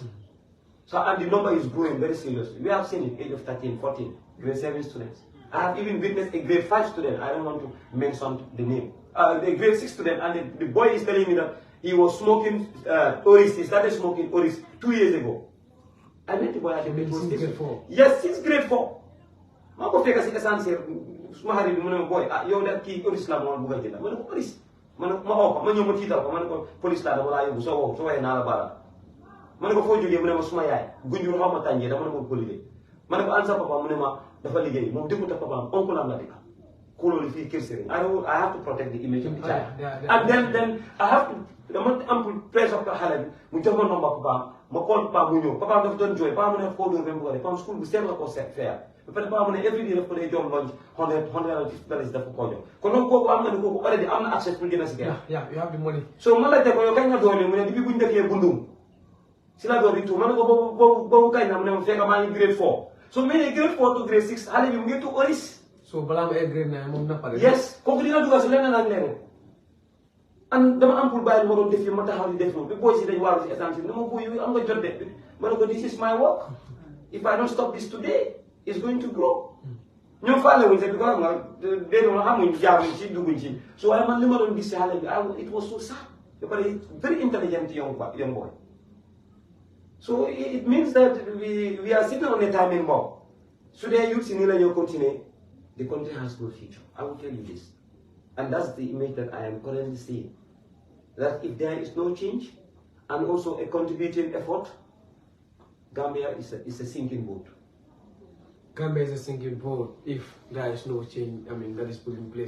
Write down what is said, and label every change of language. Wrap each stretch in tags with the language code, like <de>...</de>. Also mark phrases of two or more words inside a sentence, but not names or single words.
<en>So and the number is growing very seriously. We have seen it age of 13, 14, grade 7 students. I have even witnessed a grade 5 student. I don't want to mention the name. The grade 6 student, and the boy is telling me that he was smoking Oris. He started smoking Oris 2 years ago. I met the boy at the metro station. Grade 4. Yes, since grade 4.</en> <wo>Ma ko fekk si essence suma xarit bi mu ne ma boy yow da kii Oris la mo bëgg jënd ma ne ko Oris ma oo ko ma ñëw ma tiital ko ma ne ko police la dama laa yóbbu soo waxee naa la baala ma ne ko foo jógee mu ne ma suma yaay gunjur xaw ma tànjee dama ne ma ko liggéey ma ne ko an sa papa mu ne ma dafa liggéey moom déggu ta papaam oncle am la dëkk kuloolu fii kër sëriñ</wo> <en>I have to protect the image of the child and then I have to</en> <wo>dama am pressure ko xale bi mu jox ma nomba papaam ma call papa mu ñëw papa dafa doon jooy papa mu ne koo doon ba mu ko def papa school bu seet la ko seet feer ba pare papa mu ne</wo> <en>every day</en> <wo>daf ko dee jox lunch $150 dafa koo jox kon donc kooku am na ne kooku already am na</wo> <fr>accès pour</fr> <wo>gën a si gën</wo> <en>Yeah, you have the money.</en> <wo>so ma laajte ko yow kañ nga doon mu ne depuis bu ñu defee bundum si la doon di tuur ma ne ko boobu kañ na mu ne ma fekk maa ngi grade 4 so mu ne</wo> <en>grade 4 to grade 6</en> <wo>xale bi mu ngi tu Oris So balaa ma grade 9 moom na pare. yes kooku dina dugal si leneen ak leneen and dama am pour bàyyi ma doon def yi ma taxaw di def loolu bi booy si dañ waaru si essence bi dama booy yu am nga jot de ma ne ko</wo> <en>this is my work if I don't stop this today it's going to grow</en> <wo>ñoom faale wuñ sax because nga déedéet ma xamuñ jaaruñ ci dugguñ ci so waaye man li ma doon gis si xale bi</wo> <en>it was so sad</en> <wo>ba pare</wo> <en>very intelligent young boy so it means that we are sitting on a timing bomb</en> <wo>su dee youth si nii la ñoo continuer</wo> <en>the country has no future I will tell you this and that's the image that I am currently seeing that if there is no change and also a contributing effort Gambia is a sinking boat. Gambia is a sinking boat if there is no change, that is put in place.</en>